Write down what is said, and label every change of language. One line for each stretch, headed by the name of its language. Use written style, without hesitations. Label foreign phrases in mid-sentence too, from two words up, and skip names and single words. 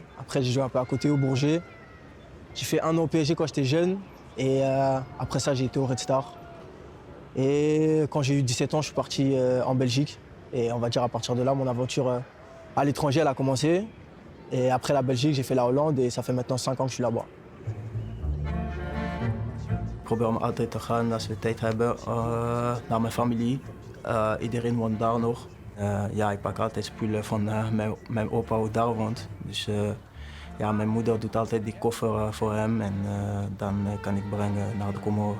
French: Après, j'ai joué un peu à côté au Bourget. J'ai fait 1 an au PSG quand j'étais jeune et après ça, j'ai été au Red Star. Et quand j'ai eu 17 ans, je suis parti en Belgique. Et on va dire à partir de là, mon aventure à l'étranger, elle a commencé. Et après la Belgique, j'ai fait la Hollande et ça fait maintenant 5 ans que je suis là-bas.
Dutch: Ik probeer om altijd te gaan als we tijd hebben naar mijn familie. Iedereen woont daar nog. Ja, ik pak altijd spullen van mijn opa hoe daar woont. Dus ja, mijn moeder doet altijd die koffer voor hem en dan kan ik brengen naar de Comoren.